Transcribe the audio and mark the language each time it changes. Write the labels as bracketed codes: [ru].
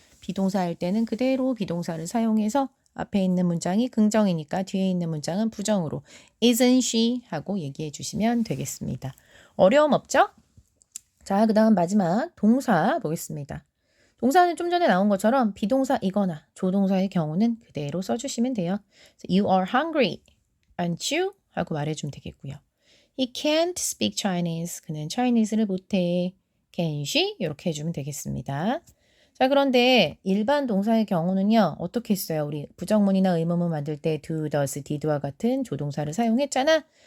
[ko] 비동사 할 때는 그대로 비동사를 사용해서 앞에 있는 문장이 긍정이니까 뒤에 있는 문장은 부정으로 [en] isn't she [ko] 하고 얘기해 주시면 되겠습니다. 어려움 없죠? 자, 그 다음 마지막 동사 보겠습니다. 동사는 좀 전에 나온 것처럼 비동사이거나 조동사의 경우는 그대로 써주시면 돼요. [en] You are hungry, aren't you? [ko] 하고 말해주면 되겠고요. [en] He can't speak Chinese. [ko] 그는 Chinese를 못해. [en] Can she? [ko] 이렇게 해주면 되겠습니다. 자, 그런데 일반 동사의 경우는요. 어떻게 했어요? 우리 부정문이나 의문문 만들 때 do, does, did와 같은 조동사를 사용했잖아.